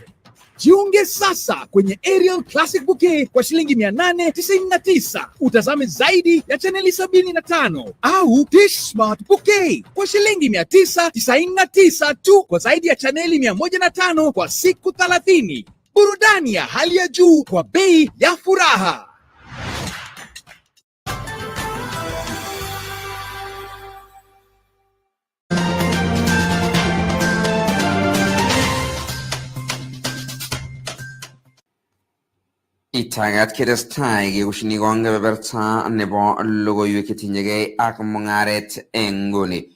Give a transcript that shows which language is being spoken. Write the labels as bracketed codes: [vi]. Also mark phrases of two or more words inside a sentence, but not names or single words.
[sw] Jiunge sasa kwenye Aerial Classic Bouquet kwa shilingi 899. Utazame zaidi ya chaneli 75 au Dish Smart Bouquet kwa shilingi 999 tu kwa zaidi ya chaneli 105 kwa siku 30. Burudani ya hali ya juu kwa bei ya furaha. [kln] Itagat kedestai kekushini kebeberta nebo logoiwek chetinyegei ak mung'aret eng nguni.